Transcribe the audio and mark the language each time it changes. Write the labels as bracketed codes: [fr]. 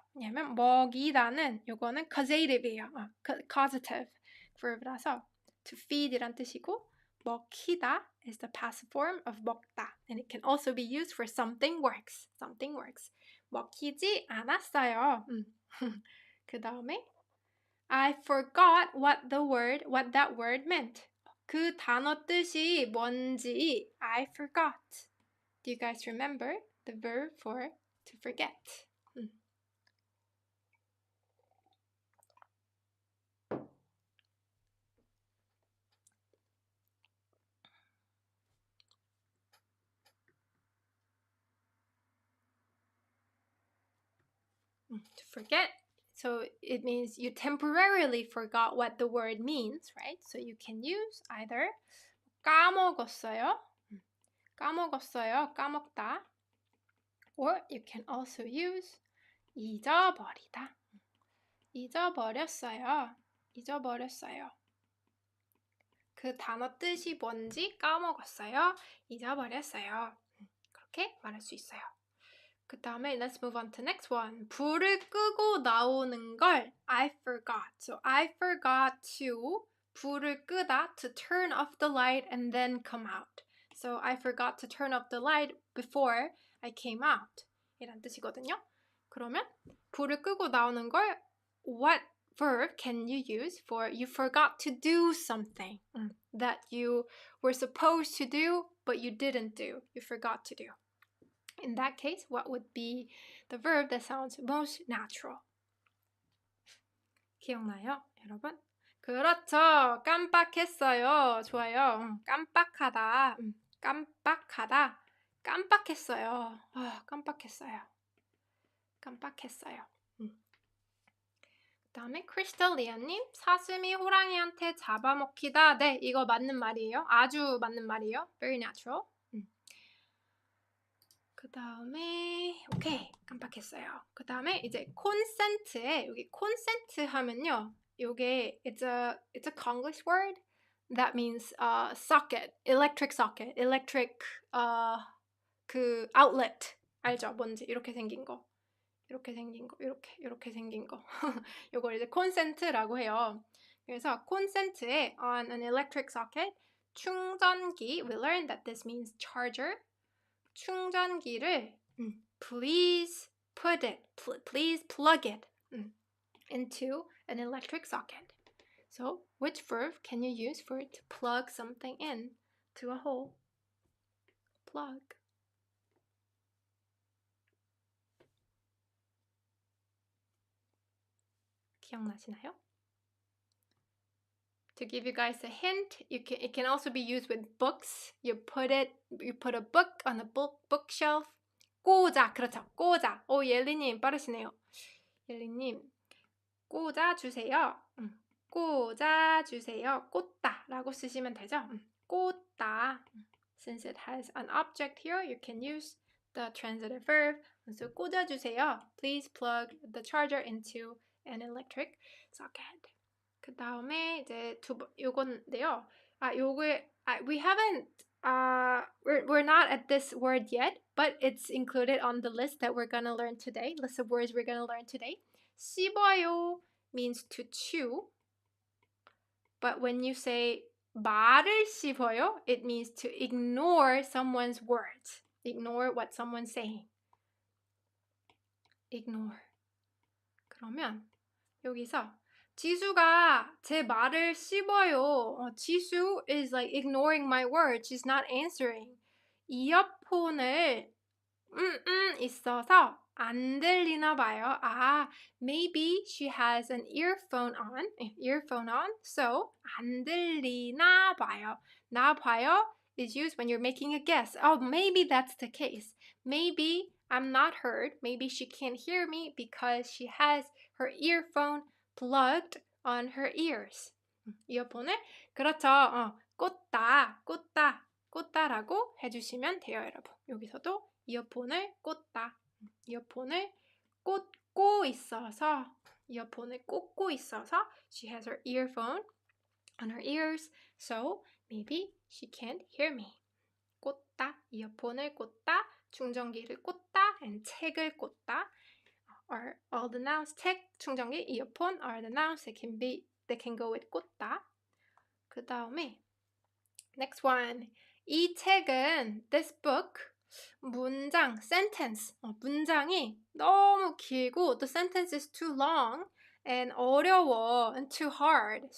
[ko] 왜냐면 먹이다는 요거는 causative이에요. [en] causative verb라서 to feed이란 뜻이고 [ko] 먹히다 [en] is the passive form of 먹다. And it can also be used for something works. Something works. [ko] 먹히지 않았어요. 그 다음에 [en] I forgot what that word meant. [ko] 그 단어 뜻이 뭔지 [en] I forgot. Do you guys remember the verb for to forget? To forget. So it means you temporarily forgot what the word means, right? So you can use either [ko] 까먹었어요, 까먹었어요, 까먹다, or you can also use 잊어버리다, 잊어버렸어요, 잊어버렸어요. 그 단어 뜻이 뭔지 까먹었어요, 잊어버렸어요. 그렇게 말할 수 있어요. 그 다음에 [en] let's move on to next one. [ko] 불을 끄고 나오는 걸 [en] I forgot. So I forgot to [ko] 불을 끄다 [en] to turn off the light and then come out. So I forgot to turn off the light before I came out. [ko] 이란 뜻이거든요. 그러면 불을 끄고 나오는 걸 [en] what verb can you use for you forgot to do something that you were supposed to do but you didn't do. You forgot to do. In that case, what would be the verb that sounds most natural? [ko] 기억나요, 여러분? 그렇죠. 깜빡했어요. 좋아요. 깜빡하다. 깜빡하다. 깜빡했어요. 깜빡했어요. 깜빡했어요. 그 다음에 크리스탈리아님, 사슴이 호랑이한테 잡아먹히다. 네, 이거 맞는 말이에요. 아주 맞는 말이에요. [en] Very natural. [ko] 그 다음에 오케이 깜빡했어요. 그 다음에 이제 콘센트에 여기 콘센트 하면요, 요게 [en] it's a Konglish word that means socket, electric socket, electric 그 outlet 알죠? [ko] 뭔지 이렇게 생긴 거, 이렇게 생긴 거, 이렇게 생긴 거. 요걸 이제 콘센트라고 해요. 그래서 콘센트에 [en] on an electric socket [ko] 충전기. [en] We learned that this means charger. [ko] 충전기를 [en] please put it, please plug it into an electric socket. So which verb can you use for it to plug something in to a hole? Plug. [ko] 기억나시나요? [en] To give you guys a hint, it can also be used with books. You put a book on a bookshelf. [ko] 꽂아, 그렇죠. 꽂아. 옐리님 빠르시네요. 옐리님, 꽂아주세요. 꽂아주세요. 꽂다라고 쓰시면 되죠. 꽂다. [en] Since it has an object here, you can use the transitive verb. [ko] So 꽂아주세요. [en] Please plug the charger into an electric socket. [ko] 그 다음에 이제 요건데요. [en] We haven't we're not at this word yet, but it's included on the list that we're gonna learn today. List of words we're gonna learn today. 씹어요 means to chew, but when you say [ko] 말을 씹어요, [en] it means to ignore someone's words. Ignore what someone's saying. Ignore. [ko] 그러면 여기서 지수가 제 말을 씹어요. [en] 지수 is like ignoring my words. She's not answering. [ko] 이어폰을 있어서 안 들리나 봐요. [en] Maybe she has an earphone on. [ko] So 안 들리나 봐요. [en] 나 봐요 is used when you're making a guess. Maybe that's the case. Maybe I'm not heard. Maybe she can't hear me because she has her earphone plugged on her ears. [ko] 이어폰을 그렇죠. 꽂다. 꽂다라고 해주시면 돼요, 여러분. 여기서도 이어폰을 꽂다. 이어폰을 꽂고 있어서 이어폰을 꽂고 있어서 [en] she has her earphone on her ears, so maybe she can't hear me. [ko] 꽂다, 이어폰을 꽂다, 충전기를 꽂다, and 책을 꽂다 [en] are all the nouns. 책, 충전기, 이어폰 are the nouns that can go with 꽂다. [ko] 그 다음에 [en] next one. [ko] 이 책은 [en] this book 문장, sentence, [ko] 문장이 너무 길고 [en] the sentence is too long and [ko] 어려워 [en] and too hard.